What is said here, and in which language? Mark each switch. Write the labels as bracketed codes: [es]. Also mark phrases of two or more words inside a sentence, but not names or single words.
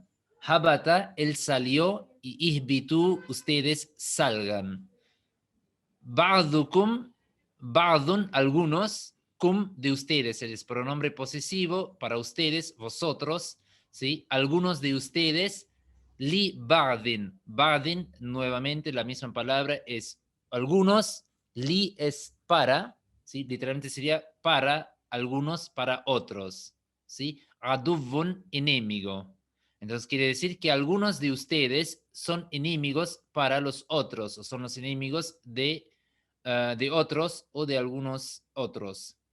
[es] Habata, él salió, y ihbitu, ustedes salgan. [ar] بعضكم، بعض, [es] algunos, cum, de ustedes, el pronombre posesivo para ustedes, vosotros, ¿sí? Algunos de ustedes, [ar] لبعض. [es] Ba'din, nuevamente la misma palabra, es algunos, li es para, ¿sí? Literalmente sería para algunos, para otros, ¿sí? Aduvun, enemigo. Entonces quiere decir que algunos de ustedes son enemigos para los otros, o son los enemigos de otros o de algunos otros.